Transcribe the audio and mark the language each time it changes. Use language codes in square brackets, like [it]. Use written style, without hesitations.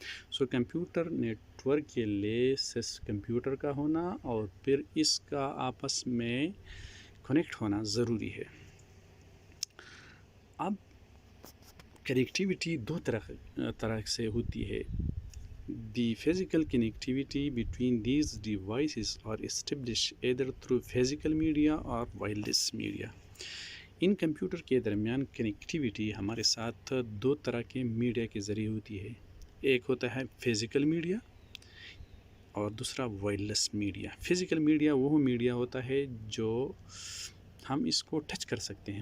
[ur] سو computer network کے لیے computer کا ہونا اور پھر اس کا آپس میں کنیکٹ ہونا ضروری ہے. اب کنیکٹیویٹی دو طرح سے ہوتی ہے. [en] The physical connectivity between these devices are established either through physical media or wireless media. [ur] In computer کے درمیان کنیکٹیویٹی ہمارے ساتھ دو طرح کے میڈیا کے ذریعے ہوتی ہے. ایک ہوتا ہے فزیکل میڈیا اور دوسرا وائرلیس میڈیا. فزیکل میڈیا وہ میڈیا ہوتا ہے جو ہم اس کو ٹچ کر سکتے ہیں.